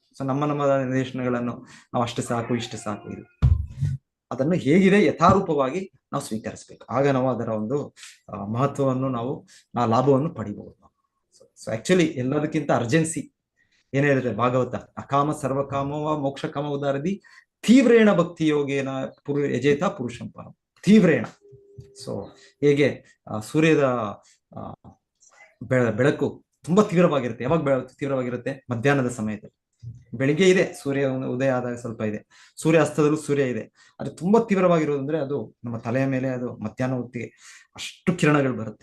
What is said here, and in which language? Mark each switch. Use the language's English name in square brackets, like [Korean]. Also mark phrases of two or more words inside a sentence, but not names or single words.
[Kannada] ಸೊ ನಮ್ಮ ನಿರ್ದೇಶನಗಳನ್ನು ನಾವು ಅಷ್ಟು ಸಾಕು ಇಷ್ಟು ಸಾಕು, ಇದು ಅದನ್ನು ಹೇಗಿದೆ ಯಥಾರೂಪವಾಗಿ ನಾವು ಸ್ವೀಕರಿಸ್ಬೇಕು. ಆಗ ನಾವು ಅದರ ಒಂದು ಮಹತ್ವವನ್ನು ನಾವು ಲಾಭವನ್ನು ಪಡಿಬಹುದು. ಸೊ ಆಕ್ಚುಲಿ ಎಲ್ಲದಕ್ಕಿಂತ ಅರ್ಜೆನ್ಸಿ ಏನ್ ಹೇಳಿದ್ರೆ ಭಾಗವತ, [Sanskrit] ಅಕಾಮ ಸರ್ವಕಾಮವ ಮೋಕ್ಷ ಕಾಮ ಉದಾರದಿ ತೀವ್ರೇಣ ಭಕ್ತಿ ಯೋಗೇನ ಯಜೇತ ಪುರುಷಂ ಪರಂ. [Kannada] ತೀವ್ರೇಣ. ಸೊ ಹೇಗೆ ಸೂರ್ಯದ ಬೆಳಕು ತುಂಬಾ ತೀವ್ರವಾಗಿರುತ್ತೆ. ಯಾವಾಗ ತೀವ್ರವಾಗಿರುತ್ತೆ? ಮಧ್ಯಾಹ್ನದ ಸಮಯದಲ್ಲಿ. ಬೆಳಿಗ್ಗೆ ಇದೆ ಸೂರ್ಯ ಉದಯ ಆದಾಗ ಸ್ವಲ್ಪ ಇದೆ, ಸೂರ್ಯ ಅಸ್ತದಲ್ಲೂ ಸೂರ್ಯ ಇದೆ. ಅದು ತುಂಬಾ ತೀವ್ರವಾಗಿರೋದು ಅಂದ್ರೆ ಅದು ನಮ್ಮ ತಲೆಯ ಮೇಲೆ ಅದು ಮಧ್ಯಾಹ್ನ ಹೊತ್ತಿಗೆ ಅಷ್ಟು ಕಿರಣಗಳು ಬರುತ್ತೆ.